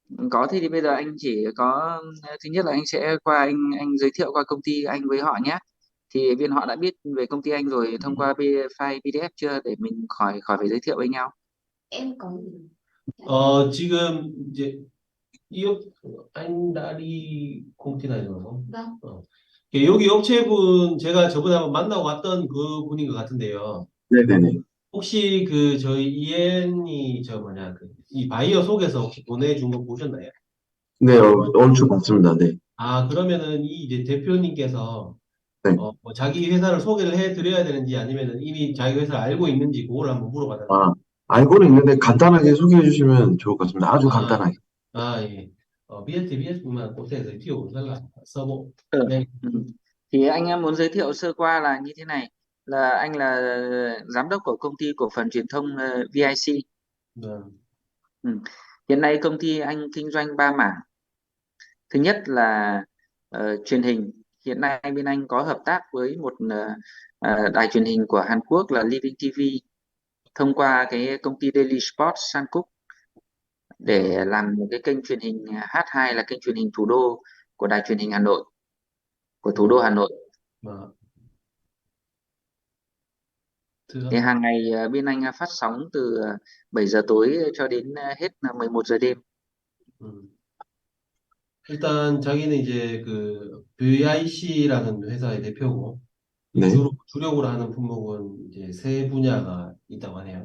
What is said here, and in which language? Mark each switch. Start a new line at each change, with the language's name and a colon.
Vietnamese: Có thì bây giờ anh chỉ có thứ nhất là anh sẽ qua anh giới thiệu qua công ty anh với họ nhé. Thì bên họ đã biết về công ty anh rồi thông qua file PDF chưa để mình khỏi khỏi phải giới thiệu với nhau. Em có gửi. Dạ.
Korean: 지금 이제 이
Vietnamese: anh đã đi công ty này rồi đúng không? Vâng,
Korean: 여기 업체분 제가 저번에 한번 만나고 왔던 그 분인 것 같은데요. 네네네. 혹시 그 저희 이엔이 저 뭐냐 그 이 바이어 속에서 혹시 보내준 거 보셨나요? 네, 얼추 봤습니다. 네. 아 그러면은 이 이제 대표님께서 네. 뭐 자기 회사를 소개를 해드려야 되는지 아니면은 이미 자기 회사를 알고 있는지 그걸 한번 물어봐달라고. 아, 알고는 있는데 간단하게 소개해 주시면 좋을 것 같습니다. 아주 아, 간단하게. 예.
Vietnamese: biết mà có thể giới thiệu rất là sơ bộ. Ừ. Đây. Ừ. Thì anh muốn giới thiệu sơ qua là như thế này, là anh là giám đốc của công ty cổ phần truyền thông VIC. Vâng. Ừ. Hiện nay công ty anh kinh doanh 3 mảng. Thứ nhất là truyền hình. Hiện nay bên anh có hợp tác với một đài truyền hình của Hàn Quốc là Living TV thông qua cái công ty Daily Sports Suncook để làm một cái kênh truyền hình H2 là kênh truyền hình thủ đô của đài truyền hình Hà Nội, của thủ đô Hà Nội. Mà Thì thưa hàng ngày bên anh phát sóng từ 7 giờ tối cho đến hết là 11 giờ đêm. 음.
Korean: 일단 자기는 이제 그 VIC라는 회사의 대표고 이 네. 주력으로 하는 품목은 이제 세 분야가 있다고 하네요.